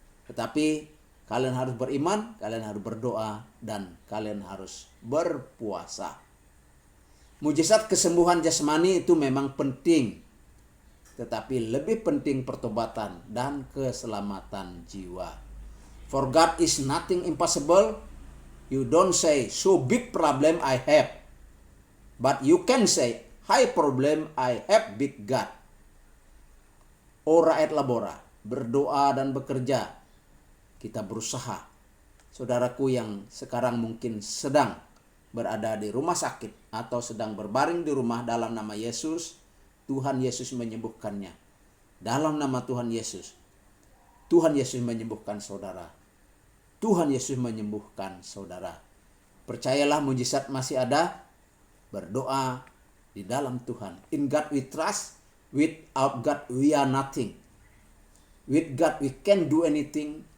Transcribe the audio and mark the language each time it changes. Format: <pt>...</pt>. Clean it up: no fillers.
<id>Tetapi kalian harus beriman, kalian harus berdoa, dan kalian harus berpuasa. Mujizat kesembuhan jasmani itu memang penting. Tetapi lebih penting pertobatan dan keselamatan jiwa.</id> <en>For God is nothing impossible. You don't say, so big problem I have. But you can say, high problem I have big God.</en> <la>Ora et labora.</la> <id>Berdoa dan bekerja. Kita berusaha. Saudaraku yang sekarang mungkin sedang berada di rumah sakit atau sedang berbaring di rumah, dalam nama Yesus, Tuhan Yesus menyembuhkannya. Dalam nama Tuhan Yesus. Tuhan Yesus menyembuhkan saudara. Tuhan Yesus menyembuhkan saudara. Percayalah, mujizat masih ada. Berdoa di dalam Tuhan.</id> <en>In God we trust. Without God we are nothing. With God we can do anything.</en>